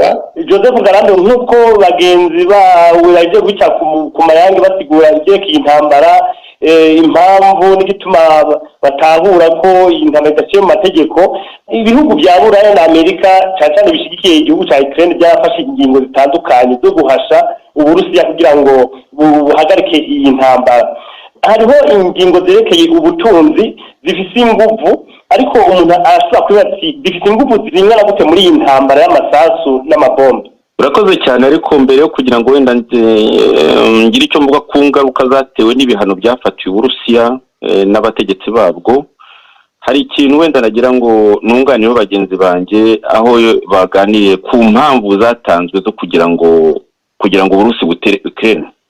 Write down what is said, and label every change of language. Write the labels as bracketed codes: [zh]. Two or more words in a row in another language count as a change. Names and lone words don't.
[rn] Joseph Ngarambe, nk'uko bagenzi bawe yaje guca ku mayange basigura ibyekeye intambara, impamvu n'igituma batahura ko intambara idaciye mu mategeko, ibihugu bya Buraya na Amerika cyane bishigikiye igihugu cya Ukraine byafashe ingingo zitandukanye zo guhasha Uburusiya kugira ngo buhagarike iyi ntambara. Hariho ingingo zerekeye ubutunzi zifise inguvu, ariko umuntu arashobora kwibaza ati zifite inguvu zingana gute muri iyi ntambara y'amasasu n'amabombe? [rw] Urakoze cyane, ariko mbere yo kugira ngo wenda ngire icyo mvuga ku ngaruka zatewe n'ibihano byafatiwe Uburusiya n'abategetsi babwo, hari ikintu wenda nagira ngo nunganireho bagenzi banje aho baganiriye ku mpamvu zatanzwe zo kugira ngo Uburusi butere Ukraine.